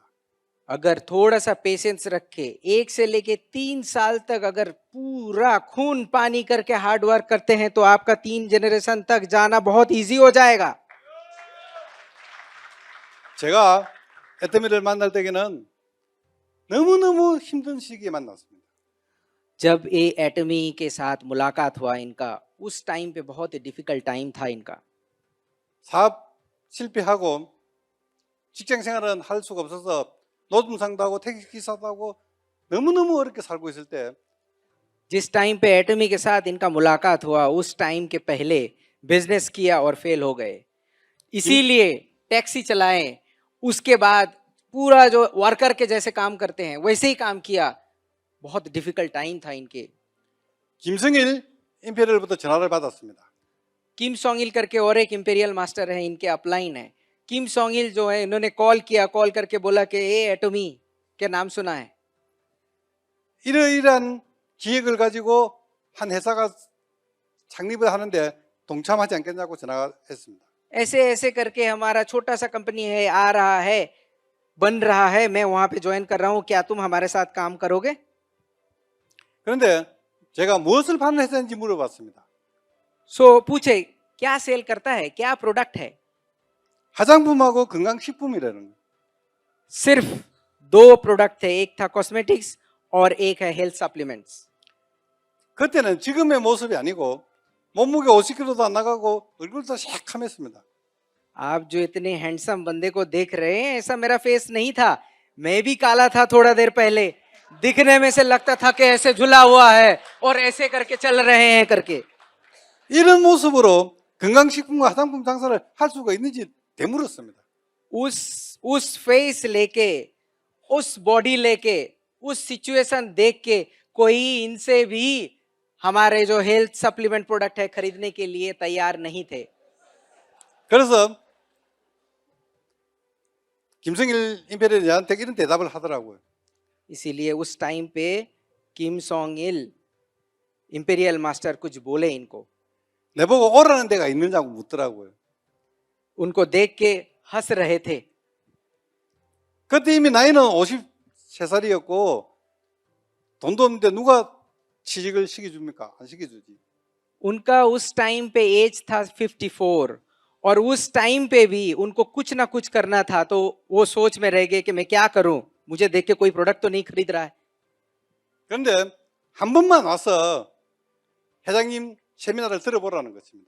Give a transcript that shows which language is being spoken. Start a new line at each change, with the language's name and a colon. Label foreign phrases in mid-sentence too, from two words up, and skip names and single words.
Hindi: अगर थोड़ा सा पेशेंस रखे, 1 से लेके 3 साल तक अगर पूरा खून पानी करके
English: hard work
Hindi: करते हैं तो आपका 3 जनरेशन तक जाना बहुत इजी हो जाएगा।
Korean: 제가 애터미를 만날 때에는 너무너무 힘든 시기에 만났습니다.
Hindi: जब ये एटमी के साथ मुलाकात हुआ इनका, उस टाइम पे बहुत ही
English: difficult time
Hindi: था इनका।
Korean: 사업 실패하고 직장 생활은 할 수가 없어서 노점상도 하고 택시기사도 하고 너무너무 어렵게 살고 있을 때
Hindi: जिस टाइम पे एटमी के साथ इनका मुलाकात हुआ उस टाइम के पहले बिजनेस किया और फेल हो गए, इसीलिए टैक्सी चलाएं, उसके बाद पूरा जो वर्कर के जैसे काम करते हैं वैसे ही काम किया। बहुत
English: difficult time
Hindi: था इनके।
Korean: 김성일 임페리얼부터 전화를 받았습니다.
Hindi: किम सोंग इल करके और एक
English: imperial master
Hindi: है, इनके अपलाइन है। किम सोंग इल जो है, इन्होंने कॉल किया, कॉल करके बोला कि ए एटमी क्या नाम सुना है?
Korean: 이러이러한 기획을 가지고 한 회사가 창립을 하는데 동참하지 않겠냐고 전화가 했습니다.
Hindi: ऐसे ऐसे करके हमारा छोटा सा कंपनी है, आ रहा है, बन रहा है, मैं वहां पे ज्वाइन कर रहा हूँ, क्या तुम हमारे साथ काम करोगे?
Korean: 그런데 제가 무엇을 파는 회사인지 물어봤습니다.
Hindi: सो पूछे क्या सेल करता है, क्या प्रोडक्ट है?
Korean: 화장품하고 건강식품이라는 거.
Hindi: सिर्फ 2 प्रोडक्ट थे, एक था कॉस्मेटिक्स और एक है
English: health supplements.
Hindi: 그때는 지금의 모습이 아니고 몸무게 50kg도 안 나가고 얼굴도 새카맸습니다. आप जो इतने हैंडसम बंदे को देख रहे हैं, ऐसा मेरा फेस नहीं था। मैं भी काला था थोड़ा देर पहले, दिखने में से लगता था कि ऐसे झुला हुआ है और ऐसे करके चल रहे हैं करके।
Korean: 이런 모습으로 건강식품과 화장품 장사를 할 수가 있는지 되물었습니다.
Hindi: उस फेस लेके, उस बॉडी लेके, उस सिचुएशन देख के कोई इनसे भी हमारे जो
English: health supplement product
Hindi: है खरीदने के लिए तैयार नहीं थे।
Korean: 그래서 김성일 임페리얼이 저한테 이런 대답을 하더라고요.
Hindi: इसीलिए उस टाइम पे किम सोंग इल
English: imperial master
Hindi: कुछ बोले इनको,
Korean: 내보고 오라는 데가 있느냐고 묻더라고요.
Hindi: उनको देख के हंस रहे थे।
Korean: 그때 이미 나이는 53살이었고 돈도 없는데 누가 취직을 시켜줍니까? 안 시켜주지.
Hindi: उनका उस टाइम पे एज था 54 और उस टाइम पे भी उनको कुछ ना कुछ करना था, तो वो सोच में रह गए कि मैं क्या करूं, मुझे देख के कोई प्रोडक्ट तो नहीं खरीद रहा है।
Korean: 그런데 한 번만 와서 회장님 세미나를 들어보라는 것입니다.